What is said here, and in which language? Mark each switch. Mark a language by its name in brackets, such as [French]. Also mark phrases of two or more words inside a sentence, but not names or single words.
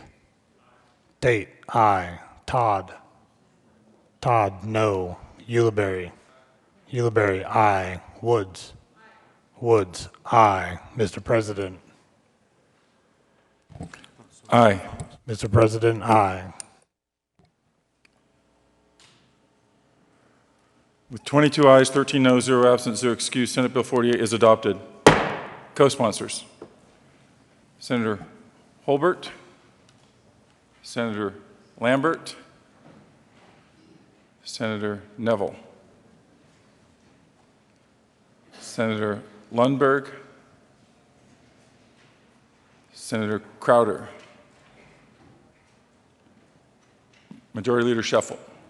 [English] Tate, aye. Todd. Todd, no. Ulibarri. Ulibarri, aye. Woods. Woods, aye. Mr. President. Aye. Mr. President, aye. With 22 ayes, 13 noes, 0 absent, 0 excused, Senate Bill 48 is adopted. Co-sponsors: Senator Holbert, Senator Lambert, Senator Neville, Senator Lundberg, Senator Crowder, Majority Leader Sheffel,